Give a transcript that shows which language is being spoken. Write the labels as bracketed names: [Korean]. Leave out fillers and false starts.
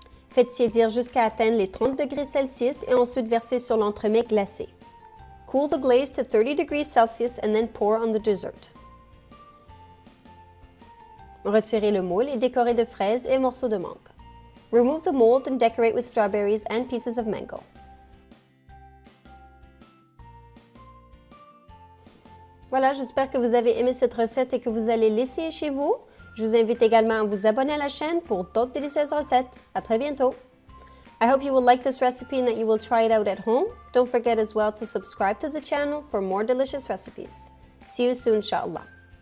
[French] Faites tiédir jusqu'à atteindre les 30 degrés Celsius et ensuite versez sur l'entremets glacé. [English] Cool the glaze to 30 degrees Celsius and then pour on the dessert. [French] Retirez le moule et décorez de fraises et morceaux de mangue. [English] Remove the mold and decorate with strawberries and pieces of mango. [French] Voilà, j'espère que vous avez aimé cette recette et que vous allez l'essayer chez vous. Je vous invite également à vous abonner à la chaîne pour d'autres délicieuses recettes. À très bientôt! [English] I hope you will like this recipe and that you will try it out at home. Don't forget as well to subscribe to the channel for more delicious recipes. See you soon, inshallah.